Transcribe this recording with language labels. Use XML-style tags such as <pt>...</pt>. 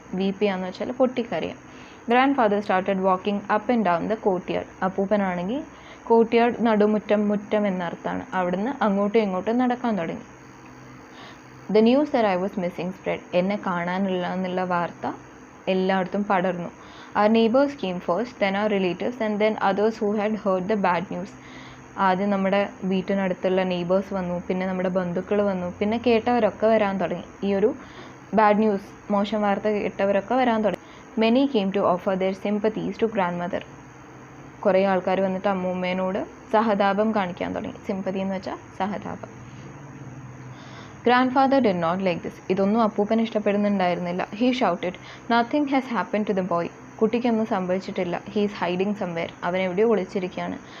<ml>വീപ്പ് ചെയ്യാന്ന് വെച്ചാൽ പൊട്ടിക്കരയാം.</ml> <en>Grandfather started walking up and down the courtyard.</en> <ml>അപ്പൂപ്പനാണെങ്കിൽ courtyard നടുമുറ്റം, മുറ്റം എന്നർത്ഥമാണ്. അവിടുന്ന് അങ്ങോട്ടും ഇങ്ങോട്ടും നടക്കാൻ തുടങ്ങി.</ml> <en>The news that I was missing spread.</en> <ml>എന്നെ കാണാനില്ല എന്നുള്ള വാർത്ത എല്ലായിടത്തും പടർന്നു.</ml> <en>Our neighbors came first, then our relatives, and then others who had heard the bad news.</en> <ml>ആദ്യം നമ്മുടെ വീട്ടിനടുത്തുള്ള നെയ്ബേഴ്സ് വന്നു, പിന്നെ നമ്മുടെ ബന്ധുക്കൾ വന്നു, പിന്നെ കേട്ടവരൊക്കെ വരാൻ തുടങ്ങി. ഈ ഒരു ബാഡ് ന്യൂസ്, മോശം വാർത്ത കേട്ടവരൊക്കെ വരാൻ തുടങ്ങി.</ml> <en>Many came to offer their sympathies to grandmother.</en> <ml>കുറേ ആൾക്കാർ വന്നിട്ട് അമ്മൂമ്മേനോട് സഹതാപം കാണിക്കാൻ തുടങ്ങി. സിമ്പതി എന്ന് വെച്ചാൽ സഹതാപം.</ml> <en>Grandfather did not like this.</en> <ml>ഇതൊന്നും അപ്പൂപ്പൻ ഇഷ്ടപ്പെടുന്നുണ്ടായിരുന്നില്ല.</ml> <en>He shouted, "nothing has happen to the boy."</en> <ml>കുട്ടിക്കൊന്നും സംഭവിച്ചിട്ടില്ല.</ml> <en>He is hiding somewhere.</en> <ml>അവൻ എവിടെയോ ഒളിച്ചിരിക്കുകയാണ്.</ml>